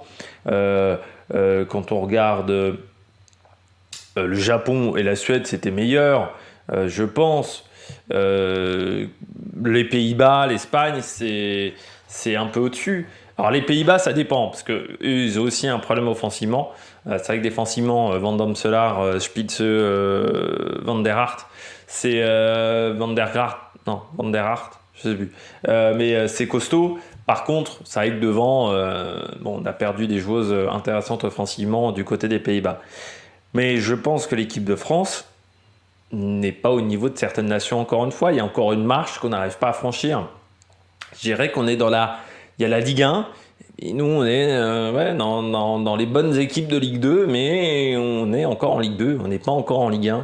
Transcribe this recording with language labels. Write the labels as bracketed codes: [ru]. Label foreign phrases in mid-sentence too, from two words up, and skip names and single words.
[fr] Quand on regarde le Japon et la Suède, c'était meilleur, je pense. Les Pays-Bas, l'Espagne, c'est un peu au-dessus. Alors les Pays-Bas, ça dépend, parce qu'eux, ils ont aussi un problème offensivement. C'est vrai que défensivement, Van Damselaar, Spitze, Van der Hart, c'est Van der Hart, non, Van der Hart, je sais plus. Mais c'est costaud. Par contre, c'est vrai que devant, on a perdu des joueuses intéressantes offensivement du côté des Pays-Bas. Mais je pense que l'équipe de France n'est pas au niveau de certaines nations encore une fois. Il y a encore une marche qu'on n'arrive pas à franchir. Je dirais qu'on est dans il y a la Ligue 1, et nous on est dans les bonnes équipes de Ligue 2, mais on est encore en Ligue 2, on n'est pas encore en Ligue 1.